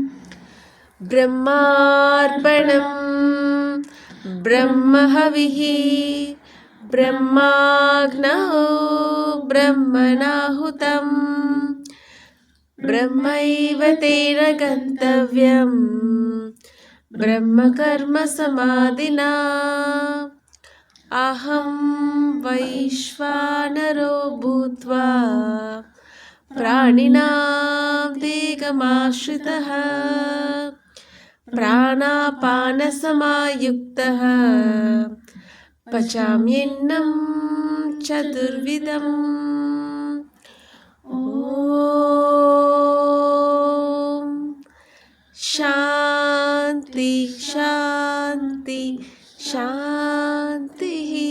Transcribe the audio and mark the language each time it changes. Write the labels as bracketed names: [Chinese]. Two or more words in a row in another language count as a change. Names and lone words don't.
[Sanskrit] బ్రహ్మార్పణం బ్రహ్మహవిః బ్రహ్మాగ్నౌ బ్రహ్మణాహుతం బ్రహ్మైవ తేన గంతవ్యం బ్రహ్మకర్మ సమాధినా అహం వైశ్వానరో భూత్వా ప్రాణినాం దేహమాశ్రితః ప్రాణాపానసమాయుక్తः పచామ్యన్నం చతుర్విధం ఓం శాంతి శాంతి శాంతి